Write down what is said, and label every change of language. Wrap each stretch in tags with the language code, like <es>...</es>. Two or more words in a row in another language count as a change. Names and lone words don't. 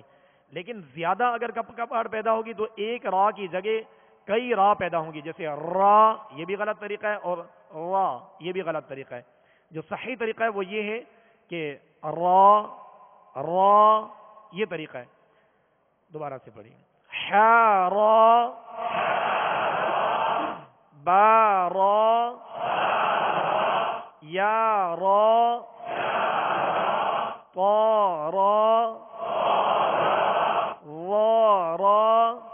<ur>لیکن زیادہ اگر کپ کپاہٹ پیدا ہوگی تو ایک را کی جگہ کئی را پیدا ہوں گی، جیسے را یہ بھی غلط طریقہ ہے اور را یہ بھی غلط طریقہ ہے. جو صحیح طریقہ ہے وہ یہ ہے کہ را یہ طریقہ ہے. دوبارہ سے پڑھیں. ح را با را یا را طا را وا را</ur>